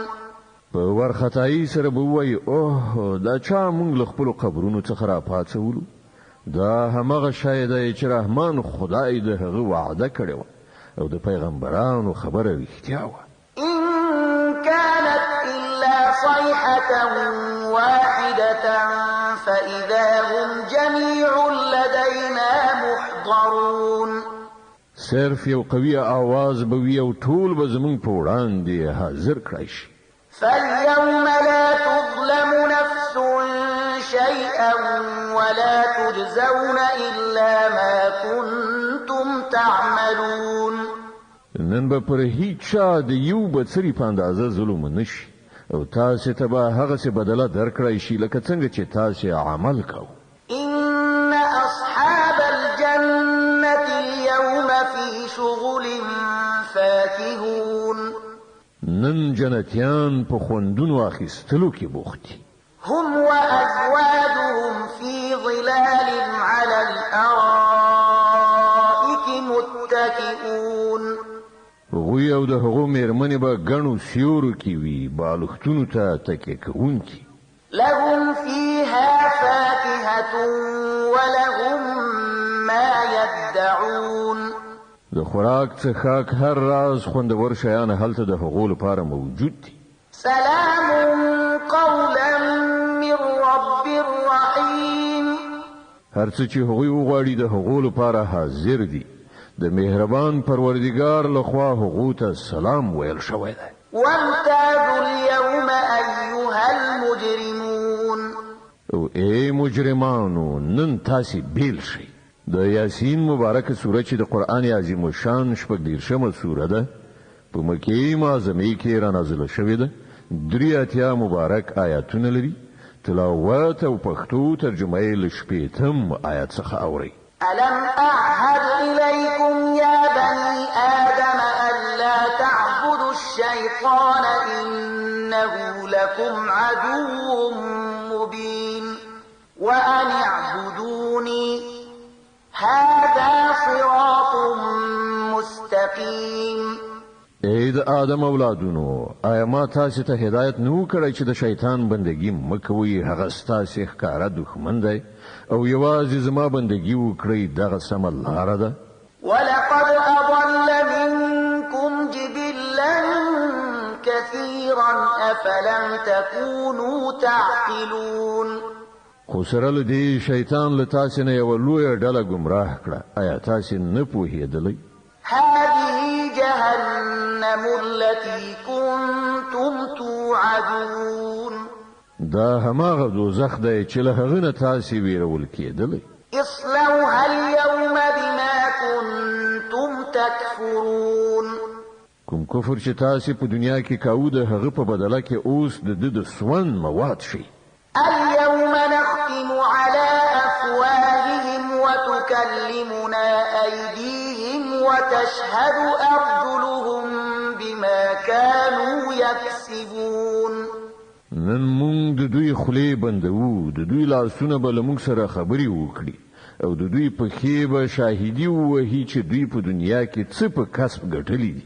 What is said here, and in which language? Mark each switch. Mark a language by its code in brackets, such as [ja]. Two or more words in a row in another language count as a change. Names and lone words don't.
[ps] په ورختایي سره به وایي اوه دا چا موږ له خپلو قبرونو څخه راپاڅولو، دا همغه شی دی چې رحمان خدای د هغه وعده کړې وه او د پیغمبرانو خبره رښتیا وه. [ar] إن كانت إلا صيحة واحدة فإذا هم جميع لدينا محضرون. [ps] صرف یو قوي आवाज به وي او ټول به زمونږ په وړاندې حاضر کړای شي. [ar] فاليوم لا تظلم نفس شيئا ولا تجزون إلا ما كنتم تعملون. [ps] نن به پر هیڅ چا د یو بڅري په اندازه ظلم نشي او تاسو ته به هغه څه بدله درکړای شي لکه څنګه چې تاسو عمل کوئ. [ar] إن أصحاب الجنة اليوم في شغل فاكهون. [ps] نن جنتیان په خوندونو اخیستلو کې بوخت دي. [ar] هم وأزواجهم في ظلال على الأرائك متكئون. [ps] هغوی او د هغو میرمنې به ګڼو سیورو کې وي بالښتونو ته تکیه کوونکي. [ar] لهم فيها فاكهة ولهم ما يدعون. [ps] د خوراک څښاک هر راز خوندور شیان هلته د هغو لپاره موجود دي. [ar] سلام قولا من رب رحيم. [ps] هر څه چې هغوی وغواړي د هغو لپاره حاضر دي. د مهربان پروردګار لخوا هغو ته سلام ویل شوی دی. [ar] وامتازوا اليوم أيها المجرمون. [ps] او ای مجرمانو نن تاسې بیل شئ. د یاسین مبارکه سوره چې د قرآن عظیم الشان 14مه سوره ده په مکې معظمې کې را نازله شوې ده. 83 مبارک آیاتونه لري. تلاوت او پښتو ترجمه یې له 8م آیات څخه اورئ. [ar] ألم أعهد إليكم يا بني آدم ألا تعبدوا الشيطان إنه لكم عدو مبين وأن اعبدوني هذا صراط مستقيم. [ps] اې د آدم اولادونو آیا ما تاسو ته هدایت نو کړی چې د شیطان بندگی مکوئ؟ هغه ستاسو ښکارا دښمن دی او یوازې زما بندگی وکړئ، دغه سمه لاره ده. [ar] ولقد أضل منكم جبلا كثيرا أفلم تكونوا تعقلون. [ps] خو سره له دې شیطان له تاسو نه یوه لویه ډله ګمراه کړه. آیا تاسو نه پوهېدلی؟ [ar] هذه جهنم التي كنتم توعدون. [ps] دا هماغه دوزخ دی چې له هغه نه تاسو ویرول کېدلی. [ar] اصلوها اليوم بما كنتم تكفرون. [ps] کوم کفر چې تاسو په دنیا کې کاوه د هغه په بدله کې اوس د سون مواد شي. [ar] اليوم نختم على أفواههم وتكلمنا أيديهم وتشهد أرجلهم بما كانوا يكسبون. [ps] نن مونږ د دوی خولې بندوو، د دوی لاسونه به له مونږ سره خبرې وکړي او د دوی پښې به شاهدي ووهي چې دوی په دنیا کې څه په کسب ګټلي دي.